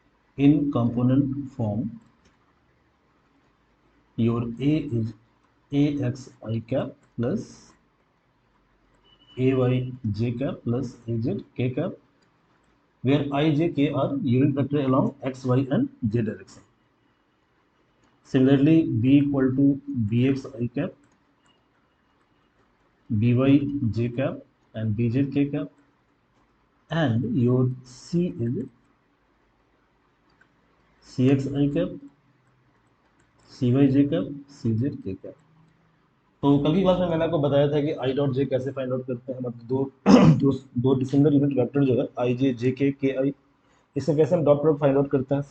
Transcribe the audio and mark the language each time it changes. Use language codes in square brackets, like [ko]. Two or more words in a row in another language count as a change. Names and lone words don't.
[en] in component form, your A is AXI cap plus AYJ cap plus AZK cap, where I, J, K are unit vector along X, Y, and Z direction. Similarly, B equal to BXI cap, BYJ cap, and BZK cap, and your C is CXI cap, CYJ cap, CZK cap. [hi] तो कल की क्लास में मैंने आपको बताया था कि [en] I dot J [hi] कैसे [en] find out [hi] करते हैं, मतलब दो [en] dissimilar unit vector [hi] जो है [en] I J J K I, [hi] इससे कैसे हम [en] dot product find out [hi] करते हैं।